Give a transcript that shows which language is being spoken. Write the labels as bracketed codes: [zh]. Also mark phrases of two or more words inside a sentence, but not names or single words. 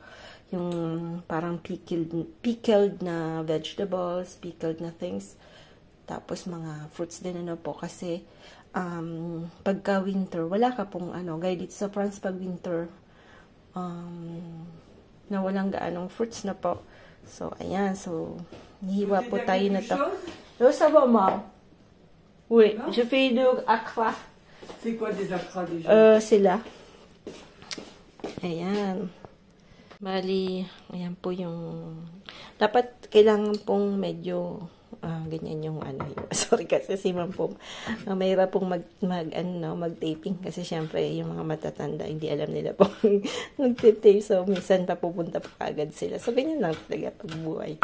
[tl] Yung parang pickled na vegetables, pickled na things. Tapos mga fruits din po kasi pagka winter, wala ka pong gaya dito sa France pag winter, na walang gaanong fruits na po. So, ayan. So, hiwa po tayo na to. [fr] Yo, ça va, ma? Oui, je fais du accra. C'est quoi des accras déjà? [tl] Sila. Ayan. Bali, ayan po yung dapat kailangan pong medyo ganyan yung sorry kasi si ma'am po mahirap pong mag-taping kasi syempre yung mga matatanda hindi alam nila po mag-tape, so minsan papupunta pa agad sila, so ganyan lang talaga pagbuhay.